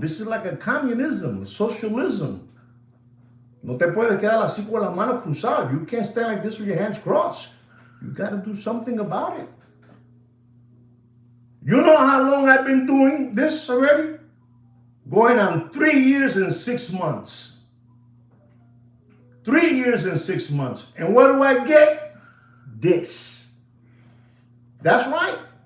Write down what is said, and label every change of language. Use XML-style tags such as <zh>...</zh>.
<en>This is like a communism, socialism.</en> <es>No te puedes quedar así con las manos cruzadas.</es> <en>You can't stand like this with your hands crossed. You gotta do something about it. You know how long I've been doing this already? Going on 3 years and 6 months. 3 years and 6 months. And what do I get? This. That's right.</en>